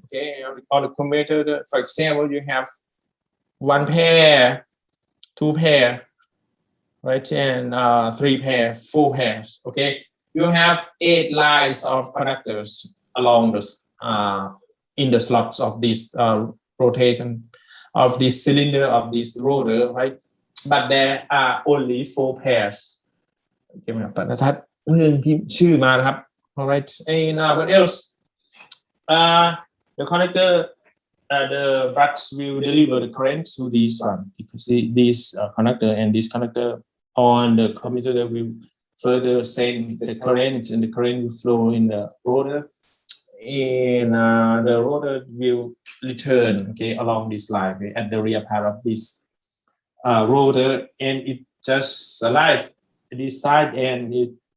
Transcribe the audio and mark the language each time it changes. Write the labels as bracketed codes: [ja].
[en] Okay, on the commutator, for example, you have one pair, two pair, right, and three pair, four pairs. Okay, you have 8 lines of conductors along the in the slots of this rotation of this cylinder, of this rotor, right? But there are only 4 pairs. [th] โอเคไหมครับปณทัศน์เพิ่งพิมพ์ชื่อมานะครับ [en] alright, and what else? The connector, the brush will deliver the current to this one. You can see this connector, and this connector on the commutator will further send the current, and the current will flow in the rotor, and the rotor will return, okay, along this line, okay, at the rear part of this rotor, and it just alive this side, and it